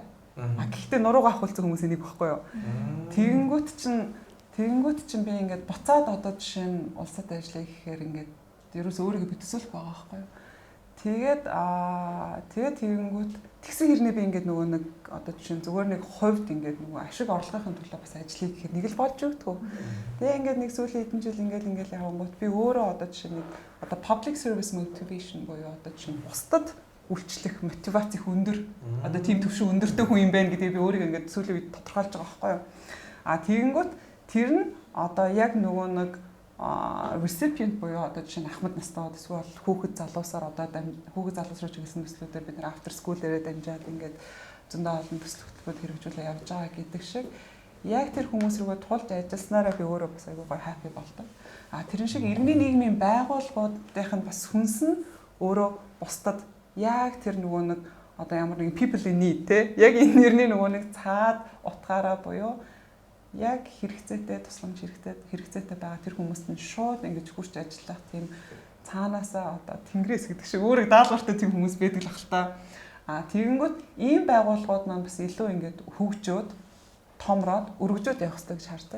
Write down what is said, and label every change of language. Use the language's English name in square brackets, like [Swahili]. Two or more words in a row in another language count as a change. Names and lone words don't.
[Mongolian] Гэхдээ нуруугаа ахуулсан хүмүүсийн нэг байхгүй юу. Тэгэнгүүт чинь би ингээд буцаад одоо жишээ нь улсад ажиллая гэхээр ингээд ерөөс өөрийгөө битүүлэх байгаа байхгүй юу. Тэгээд тэгэнгүүт тэгсэн хэрнээ би ингээд нөгөө нэг одоо жишээ нь зүгээр нэг хувьд ингээд нөгөө ашиг орлогын төлөө бас ажиллая гэхээр нэг л болж өгдөгөө. Тэгээ ингээд нэг сүүлийн хэдэн жил ингээд явангууд би өөрөө одоо жишээ нэг одоо [English] public service motivation [Mongolian] буюу одоо жишээ нь бусдад үйлчлэх мотивац их өндөр одоо тийм төвшин өндөртэй хүн юм байна гэдгийг би өөрийгөө ингээд сүүлийн үед тодорхойлж байгаа байхгүй юу. Тэгэнгүүт тэр нь одоо яг нөгөө нэг recipient буюу одоо жишээ нь ахмад настайд эсвэл хүүхэд залуусаар одоо хүүхэд залуус руу чиглэсэн төслүүдээр бид нар [English] after school [Mongolian] дээрээ дамжаад ингээд зөндөө олон төсөл хөтөлбөрөд хэрэгжүүлээ явж байгаа гэдэг шиг яг тэр хүмүүс рүүгээ тулж ажилласнараа би өөрөө бас айгүй гоё happy болдог. Тэрэн шиг иргэний нийгмийн байгууллагуудынх нь бас хүнс нь өөрөө бусдад яг тэр нөгөө нэг одоо ямар нэгэн [English] people in need [Mongolian] те яг энэ нэрний нөгөө нэг цаад утгаараа буюу яг хэрэгцээтэй тусламж хэрэгцээтэй байгаа тэр хүмүүст нь шууд ингэж хурц ажиллах тийм цаанаасаа одоо тэнгэрээс гэдэг шиг өөрийг даалгавартай тийм хүмүүс байдаг л ах л та. Тэгэнгүүт ийм байгууллагууд маань бас илүү ингэж хөгжөөд томроод өргөжөөд явах хэрэгтэй гэж хардаг.